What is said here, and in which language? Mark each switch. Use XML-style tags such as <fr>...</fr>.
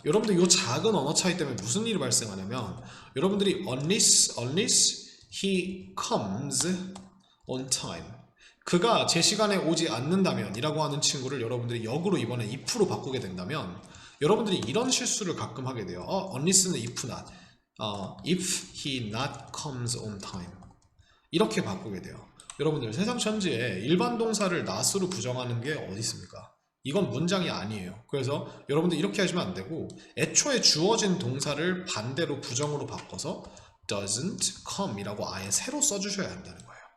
<ko>여러분들 이 작은 언어 차이 때문에 무슨 일이 발생하냐면 여러분들이</ko> <en>unless he comes on time,</en> <ko>그가 제 시간에 오지 않는다면 이라고 하는 친구를 여러분들이 역으로 이번에 if로 바꾸게 된다면 여러분들이 이런 실수를 가끔 하게 돼요.</ko> <en>unless는 if not, if he not comes on time</en> <ko>이렇게 바꾸게 돼요. 여러분들 세상 천지에 일반 동사를 not으로 부정하는 게 어디 있습니까? 이건 문장이 아니에요. 그래서 여러분들 이렇게 하시면 안 되고 애초에 주어진 동사를 반대로 부정으로 바꿔서</ko> <en>doesn't come</en> <ko>이라고 아예 새로 써주셔야 한다는 거예요.</ko>